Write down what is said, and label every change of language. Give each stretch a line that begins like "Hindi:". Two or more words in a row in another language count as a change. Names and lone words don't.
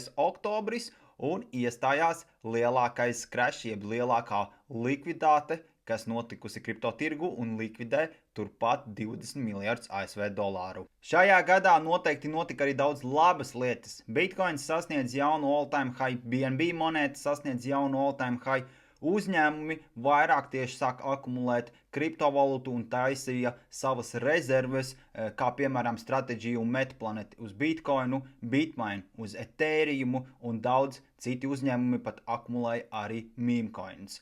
Latvian: oktobris un iestājās lielākais crash, jeb lielākā likviditāte, kas notikusi kripto tirgu un likvidē turpat 20 miljardus ASV dolāru. Šajā gadā noteikti notika arī daudz labas lietas. Bitcoins sasniedz jaunu
English: all-time high,
Latvian: BNB monēta sasniedz jaunu
English: all-time high,
Latvian: uzņēmumi vairāk tieši sāk akumulēt kriptovalūtu un taisīja savas rezerves, kā piemēram Strategy un Metaplanet uz Bitcoinu, Bitmain uz Ethereum un daudz citi uzņēmumi pat akumulēja arī
English: meme coins.